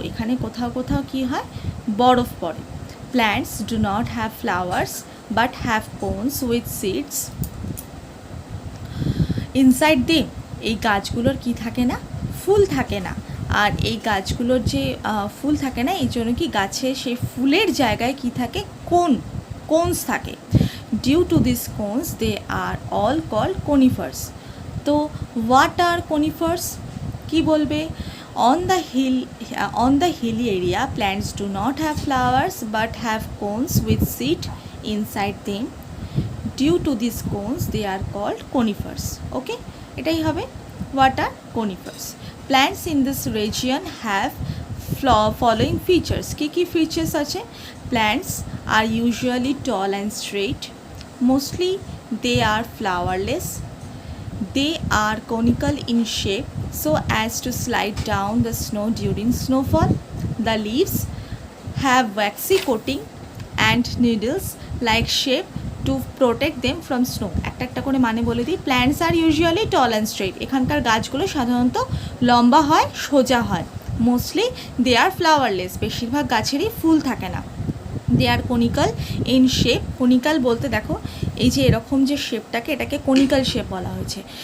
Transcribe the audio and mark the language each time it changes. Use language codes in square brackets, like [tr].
[bn] এখানে কোথাও কোথাও কী হয়, বরফ পড়ে। [en] Plants do not have flowers but have cones with seeds inside them. [bn] এই গাছগুলোর কি থাকে না, ফুল থাকে না। আর এই গাছগুলোর যে ফুল থাকে না, এই জন্য কি গাছে সেই ফুলের জায়গায় কি থাকে, কোনস থাকে। [en] Due to this cones they are all called conifers. তো what are conifers, কি বলবে, on the hilly area plants do not have flowers but have cones with seed inside them. Due to these cones they are called conifers. Okay, [bn] এটাই হবে [en] what are conifers. Plants in this region have following features. কি features আছে, plants are usually tall and straight, mostly they are flowerless, they are conical in shape so as to slide down the snow during snowfall. The leaves have waxy coating and needles like shape to protect them from snow. [bn] একটা করে মানে বলে দিই। [en] Plants are usually tall and straight. [bn] এখানকার গাছগুলো সাধারণত লম্বা হয়, সোজা হয়। [en] Mostly they are flowerless. [bn] বেশিরভাগ গাছেরই ফুল থাকে না। [en] They are conical in shape. [bn] কনিক্যাল বলতে দেখো এই যে এরকম যে শেপটাকে, এটাকে কনিক্যাল শেপ বলা হয়েছে।